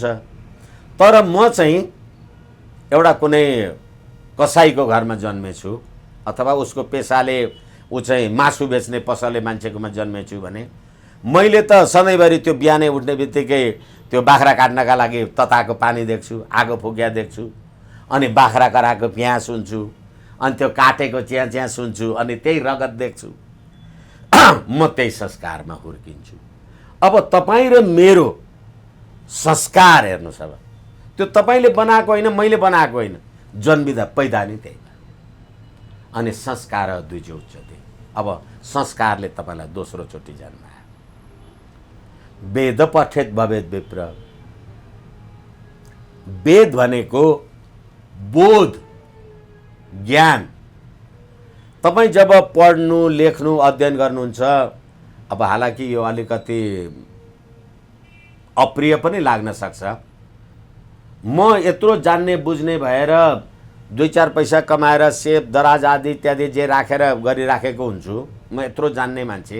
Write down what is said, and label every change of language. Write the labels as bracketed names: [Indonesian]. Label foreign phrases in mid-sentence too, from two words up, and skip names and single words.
[Nepali] तर म चाहिँ एउटा कुनै कसाईको घरमा जन्मेछु, अथवा उसको पेसाले ऊ चाहिँ मासु बेच्ने पसले मान्छेकोमा जन्मेछु भने मैले त सधैँभरि त्यो बिहानै उठ्ने बित्तिकै त्यो बाख्रा काट्नका लागि तताएको पानी देख्छु, आगो फुक्या देख्छु, अनि बाख्रा कराएको प्याँ सुन्छु, अनि त्यो काटेको च्याँ च्याँ सुन्छु, अनि त्यही रगत देख्छु। म त्यही संस्कारमा हुर्किन्छु। अब तपाईँ र मेरो संस्कार हेर्नुहोस्, अब त्यो तपाईँले बनाएको होइन, मैले बनाएको होइन, जन्मिँदा पैदा नै त्यही। [Sanskrit] अनि संस्कार द्विज उच्यते। [Nepali] अब संस्कारले तपाईँलाई दोस्रो चोटि जन्मायो। [Sanskrit] वेद पठेत भवेत विप्र। [Nepali] वेद भनेको बोध, ज्ञान। तपाईँ जब पढ्नु, लेख्नु, अध्ययन गर्नुहुन्छ, अब हालाकि यो अलिकति अप्रिय पनि लाग्न सक्छ। म यत्रो जान्ने बुझ्ने भएर 2-4 पैसा कमाएर सेप दराज आदि इत्यादि जे राखेर गरिराखेको हुन्छु, म यत्रो जान्ने मान्छे।